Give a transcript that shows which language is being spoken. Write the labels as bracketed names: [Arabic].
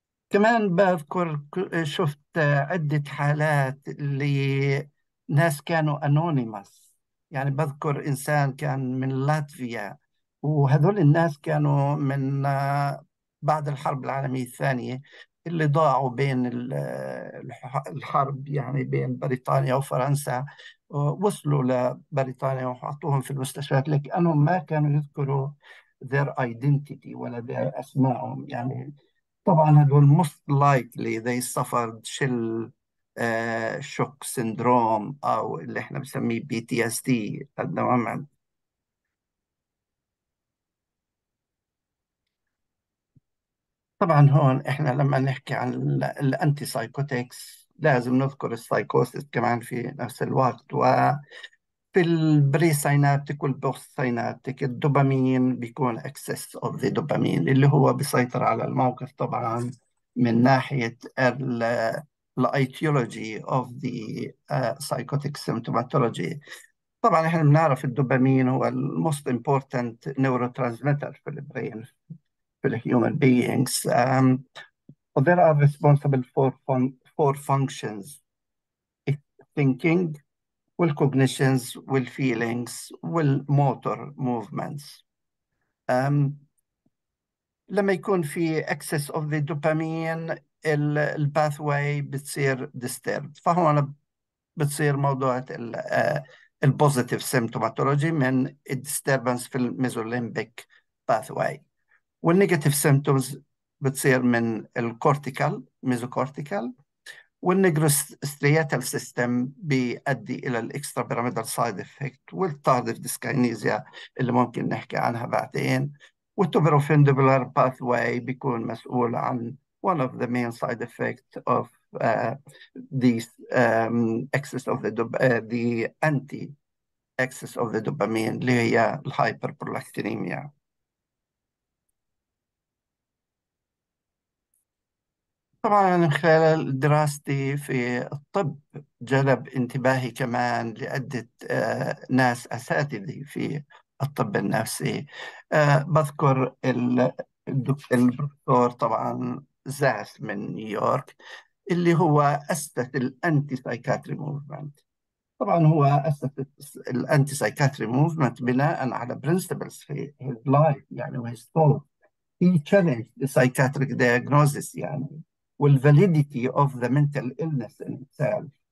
[Arabic] كمان بذكر شفت عدة حالات لناس كانوا أنونيمس، يعني بذكر إنسان كان من لاتفيا، وهذول الناس كانوا من بعد الحرب العالمية الثانية، اللي ضاعوا بين الحرب، يعني بين بريطانيا وفرنسا. وصلوا لبريطانيا وحطوهم في المستشفيات، لكنهم ما كانوا يذكروا [English] their identity [Arabic] ولا their أسمائهم. يعني طبعا هدول [English] most likely they suffered shell shock syndrome، [Arabic] أو اللي احنا بنسميه PTSD. تماما. طبعا هون احنا لما نحكي عن الانتي سايكوتكس لازم نذكر السايكوسيس كمان في نفس الوقت. في البري ساينابتيك والبوست ساينابتيك الدوبامين بيكون اكسس اوف ذا دوبامين، اللي هو بيسيطر على الموقف طبعا من ناحية الايتيولوجي اوف ذا سايكوتيك سيمتوماتولوجي. طبعا احنا بنعرف الدوبامين هو الموست امبورتنت نيورو ترانسميتر في البرين في الهيومن beings. [English] They are responsible for functions: thinking والcognitions والfeelings والmotor movements. [Arabic] لما يكون في [English] excess of the dopamine [Arabic] الباثواي بتصير disturbed، فهون بتصير موضوع البوزيتيف سيمتوماتولوجي من الديستربنس في الميزوليمبيك باثواي، والنيجاتيف سيمتومز بتصير من الكورتيكال ميزوكورتيكال، والنيجروسترياتال سيستم بيؤدي الى الاكسترا بيراميدال سايد افكت والتاردف ديسكاينيزيا اللي ممكن نحكي عنها بعدين. والتوبروفيندبولار باثواي بيكون مسؤول عن [English] one of the main side effects of these excess of the anti excess of the dopamine [Arabic] اللي هي الهايبربرولاكتينيميا. طبعا من خلال دراستي في الطب جلب انتباهي كمان لعدة ناس أساتذة في الطب النفسي. بذكر الدكتور طبعا زاس من نيويورك، اللي هو أسس الأنتي سايكاتري موفمنت. طبعا هو أسس الأنتي سايكاتري موفمنت بناء على برنسبلز في [English] his life [Arabic] يعني و [English] his thought. He challenged the psychiatric diagnosis [Arabic] يعني. [English] والvalidity of the mental illness in itself.